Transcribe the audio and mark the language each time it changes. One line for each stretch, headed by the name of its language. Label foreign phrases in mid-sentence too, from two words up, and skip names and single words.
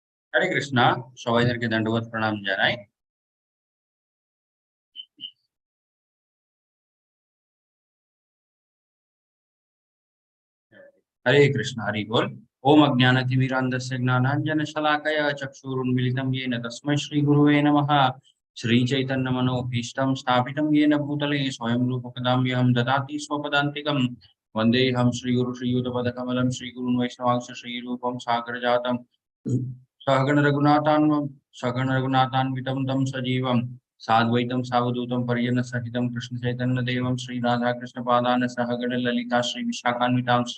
Bangla: হরে কৃষ্ণা, সবাইদেরকে দণ্ডবত প্রণাম জানাই। হরে কৃষ্ণ হরি বোল।
Sanskrit: ओम अज्ञानतिमिरान्धस्य ज्ञानाञ्जनशलाकया चक्षुरुन्मीलितं येन तस्मै श्रीगुरुवे नमः। श्रीचैतन्यमनोभीष्टं स्थापितं येन भूतले स्वयं रूपकदाम्यहं ददाति स्वपदान्तिकं। वन्देऽहं श्रीगुरु श्रीयुतपदकमलं श्रीगुरुन् वैष्णवांश श्रीरूपं सागरजातं सहगण रघुनाथान्वितं तं सजीवं साद्वैतं सावधूतं पर्यन्नसहितं कृष्णचैतन्यदेवं श्रीराधाकृष्णपादान् सहगण ललिता श्रीविशाखान्वितांश्च।